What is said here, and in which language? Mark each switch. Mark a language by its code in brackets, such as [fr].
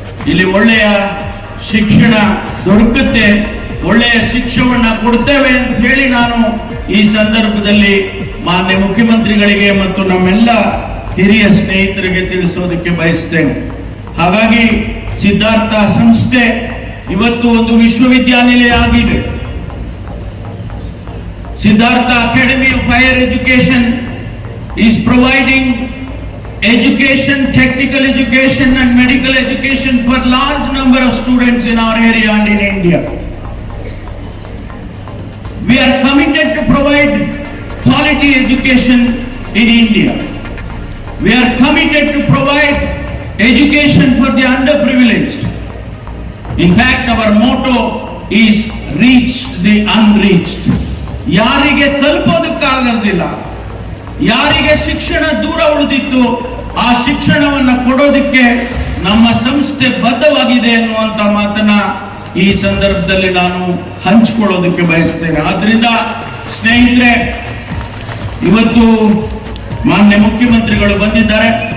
[kn] ಇಲ್ಲಿ ಒಳ್ಳೆಯ ಶಿಕ್ಷಣ ದೊರಕುತ್ತೆ, ಒಳ್ಳೆಯ ಶಿಕ್ಷಣವನ್ನ ಕೊಡ್ತೇವೆ ಅಂತ ಹೇಳಿ ನಾನು ಈ ಸಂದರ್ಭದಲ್ಲಿ ಮಾನ್ಯ ಮುಖ್ಯಮಂತ್ರಿಗಳಿಗೆ ಮತ್ತು ನಮ್ಮೆಲ್ಲ ಹಿರಿಯ ಸ್ನೇಹಿತರಿಗೆ ತಿಳಿಸೋದಕ್ಕೆ ಬಯಸ್ತೇನೆ. ಹಾಗಾಗಿ ಸಿದ್ಧಾರ್ಥ ಸಂಸ್ಥೆ ಇವತ್ತು ಒಂದು ವಿಶ್ವವಿದ್ಯಾನಿಲಯ ಆಗಿದೆ. [en] Siddhartha Academy of Higher Education is providing education, technical education and medical education for large number of students in our area and in India. We are committed to provide quality education in India. We are committed to provide education for the underprivileged. In fact, our motto is reach the unreached. [kn] ಯಾರಿಗೆ ತಲುಪೋದಕ್ಕಾಗಲಿಲ್ಲ, ಯಾರಿಗೆ ಶಿಕ್ಷಣ ದೂರ ಉಳಿದಿತ್ತು, ಆ ಶಿಕ್ಷಣವನ್ನ ಕೊಡೋದಕ್ಕೆ ನಮ್ಮ ಸಂಸ್ಥೆ ಬದ್ಧವಾಗಿದೆ ಅನ್ನುವಂತ ಮಾತನ್ನ ಈ ಸಂದರ್ಭದಲ್ಲಿ ನಾನು ಹಂಚಿಕೊಳ್ಳೋದಕ್ಕೆ ಬಯಸ್ತೇನೆ. ಆದ್ರಿಂದ ಸ್ನೇಹಿತರೆ, ಇವತ್ತು ಮಾನ್ಯ ಮುಖ್ಯಮಂತ್ರಿಗಳು ಬಂದಿದ್ದಾರೆ.